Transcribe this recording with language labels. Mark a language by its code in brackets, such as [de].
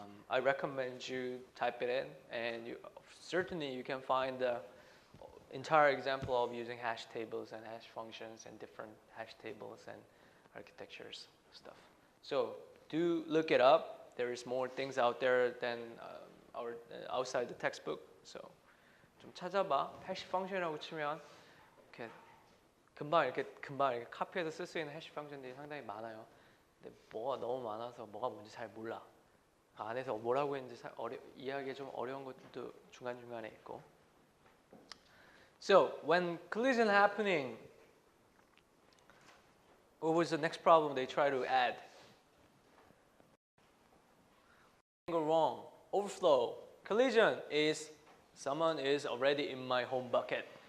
[en] I recommend you type it in, and certainly you can find the entire example of using hash tables and hash functions and different hash tables and architectures stuff. So do look it up. There is more things out there than outside the textbook. [ko] So 좀 찾아봐. hash function이라고 치면 이렇게 금방 이렇게 카피해서 쓸 수 있는 hash function들이 상당히 많아요. 근데 뭐가 너무 많아서 뭐가 뭔지 잘 몰라. 안에서 뭐라고 했는지 이해하기 좀 어려운 것도 중간중간에 있고. [en] So when collision happening, what was the next problem they try to add? Go wrong. Overflow. Collision is someone is already in my home bucket.